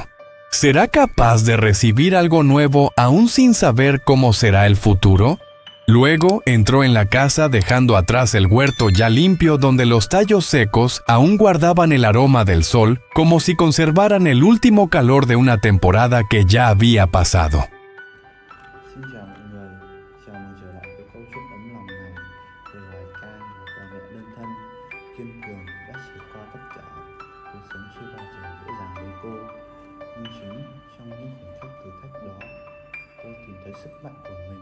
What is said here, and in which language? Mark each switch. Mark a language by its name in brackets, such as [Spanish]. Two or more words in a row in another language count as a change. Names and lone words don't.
[Spanish] ¿Será capaz de recibir algo nuevo aún sin saber cómo será el futuro? Luego entró en la casa dejando atrás el huerto ya limpio donde los tallos secos aún guardaban el aroma del sol como si conservaran el último calor de una temporada que ya había pasado. [Vietnamese] Xin chào mọi người, chào mừng trở lại với câu chuyện ấm lòng này về loài ca một bà mẹ đơn thân, kiên cường đã trải qua tất cả. Cuộc sống chưa bao giờ dễ dàng với cô, nhưng chính trong những khoảnh khắc thử thách đó, cô tìm thấy sức mạnh của mình.